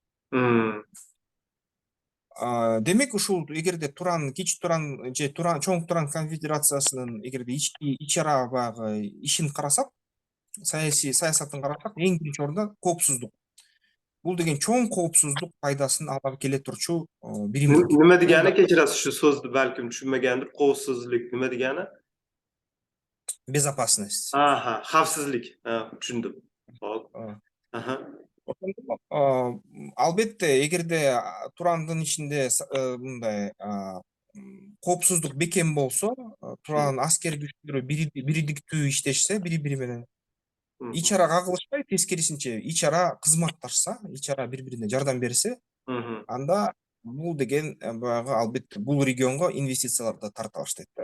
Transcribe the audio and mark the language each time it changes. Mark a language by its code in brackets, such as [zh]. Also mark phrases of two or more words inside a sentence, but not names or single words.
[ky] Демек ушул эгерде Туран, Кичи Туран же Чоң Туран конфедерациясынын эгерде ичара баягы ишин карасак, саясатын карасак, эң биринчи орунда коопсуздук. Бул деген чоң коопсуздук пайдасын алып келе турчу биримдик. [uz] Nima degani, kechirasiz shu so'zni balkim tushunmagandir. Qovsizlik nima degani? [ru] Безопасность. [uz] Aha, xavfsizlik. Tushundim. Hop. [ky] Албетте, эгерде Турандын ичинде мындай коопсуздук бекем болсо, Туран аскер күчтөрү бирдиктүү иштешсе, бири-бири менен ичара кагылышпай, тескерисинче ичара кызматташса, ичара бири-бирине жардам берсе, анда бул деген баягы албетте бул регионго инвестициялар да тарта баштайт да.